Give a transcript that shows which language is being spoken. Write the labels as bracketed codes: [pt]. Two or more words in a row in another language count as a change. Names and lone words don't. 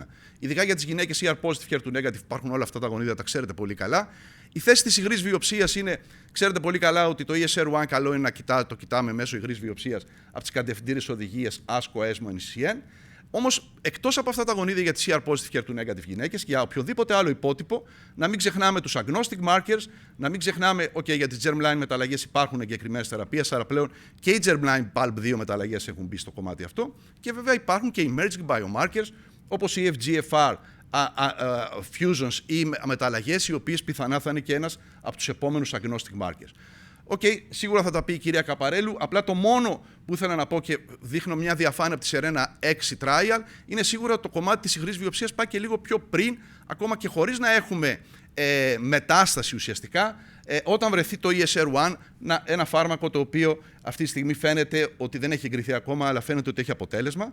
[el] Ειδικά για τις γυναίκες [en] ER-positive, HER2-negative, [el] υπάρχουν όλα αυτά τα γονίδια, τα ξέρετε πολύ καλά. Η θέση της υγρής βιοψίας είναι, ξέρετε πολύ καλά ότι το ESR1 καλό είναι να το κοιτάμε μέσω υγρής βιοψίας από τις κατευθυντήριες οδηγίες ASCO, ESMO, NCCN. Όμως, εκτός από αυτά τα γονίδια για τις [en] ER-positive, HER2-negative [el] γυναίκες, για οποιοδήποτε άλλο υπότυπο, να μην ξεχνάμε τους [en] agnostic markers, [el] να μην ξεχνάμε, για τις germline μεταλλαγές υπάρχουν εγκεκριμένες θεραπείες, άρα πλέον και οι germline PALB2 μεταλλαγές έχουν μπει στο κομμάτι αυτό. Και βέβαια υπάρχουν και [en] emerging biomarkers, [el] όπως οι [en] FGFR fusions [el] ή μεταλλαγές, οι οποίες πιθανά θα είναι και ένας από τους επόμενους [en] agnostic markers. [el] Σίγουρα θα τα πει η κυρία Καπαρέλου. Απλά το μόνο που ήθελα να πω και δείχνω μια διαφάνεια από τη Serena 6 trial είναι σίγουρα ότι το κομμάτι της υγρής βιοψίας πάει και λίγο πιο πριν, ακόμα και χωρίς να έχουμε μετάσταση ουσιαστικά, όταν βρεθεί το ESR1, ένα φάρμακο το οποίο αυτή τη στιγμή φαίνεται ότι δεν έχει εγκριθεί ακόμα, αλλά φαίνεται ότι έχει αποτέλεσμα.